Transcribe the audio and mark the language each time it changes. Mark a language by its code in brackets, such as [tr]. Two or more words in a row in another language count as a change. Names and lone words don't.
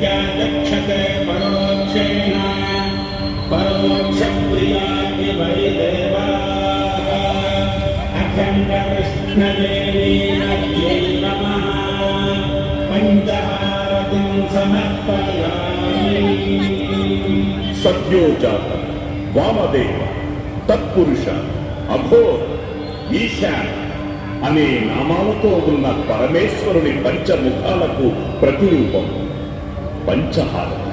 [sa] पंचभूतेत्याचक्षते परोक्षेण परोक्षप्रिया विवैदे अखण्डकृष्णवेणीमध्ये नमः पञ्चहारतिं समर्पयामि [te] సద్యోజాత, వామదేవ, తత్పురుష, అఘోర, ఈశాన అనే నామాలతో ఉన్న పరమేశ్వరుని పంచముఖాలకు ప్రతిరూపం పంచహారతి.